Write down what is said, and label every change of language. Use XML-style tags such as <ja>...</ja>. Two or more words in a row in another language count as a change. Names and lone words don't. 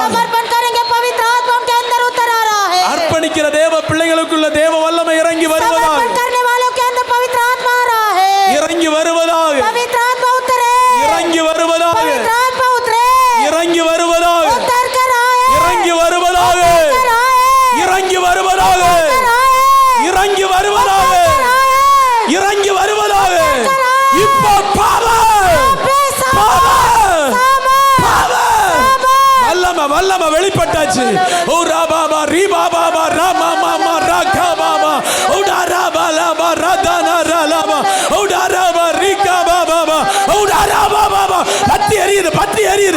<hi>समर्पण करेंगे, पवित्र आत्मा उनके अंदर उतर आ रहा है.</hi> <ta>அர்ப்பணிக்கிற தேவ பிள்ளைகளுக்குள்ள தேவ வல்லமை இறங்கி வருவதாக.</ta> <hi>समर्पण करने वालों के अंदर पवित्र आत्मा आ रहा है.</hi> <ta>இறங்கி வருவதாக.</ta> <hi>पवित्र आत्मा उतरे.</hi> <ta>இறங்கி வருவதாக.</ta> <hi>पवित्र आत्मा उतरे.</hi> <ta>இறங்கி வருவதாக.</ta> <hi>उतर कर आए.</hi> <ta>இறங்கி வருவதாக.</ta> <hi>उतर आए.</hi> <ta>இறங்கி வருவதாக.</ta> <hi>उतर आए.</hi> <ta>இறங்கி வருவதாக.</ta> <hi>उतर आए.</hi> <ta>இறங்கி வருவதாக.</ta> <hi>उतर आए.</hi> <ta>இப்போ பவர் வல்லமை வல்லமை வெளிப்பட்டாச்சு. ஓ ராபாபா ரீபாபாபா ராமாமாமா ராகாபாபா ஓடாராபாலாபா ராதானாராலாபா ஓடாராபா ரீகாபாபாபா ஓடாராபாபாபா பத்தி எரியுது பத்தி எரியுது.</ta>